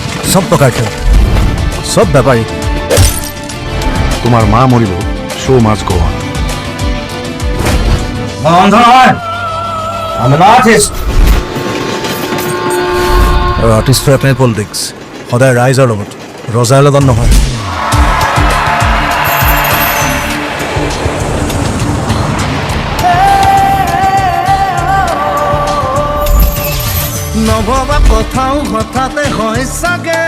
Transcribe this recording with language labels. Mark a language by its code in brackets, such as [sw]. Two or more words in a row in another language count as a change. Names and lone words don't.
[bn] সব প্রকার খেল, সব ব্যাপারই। তোমার মা মরিল, [en] show must go on. [bn] অন্ধ নয়, আমি আর্টিস্ট। [as] আৰু আৰ্টিষ্টৰ এপিনে পলিটিক্স, সদায় ৰাইজৰ লগত, ৰজাৰ লগত নহয়। নভবা কথাও হঠাতে হয় চাগে,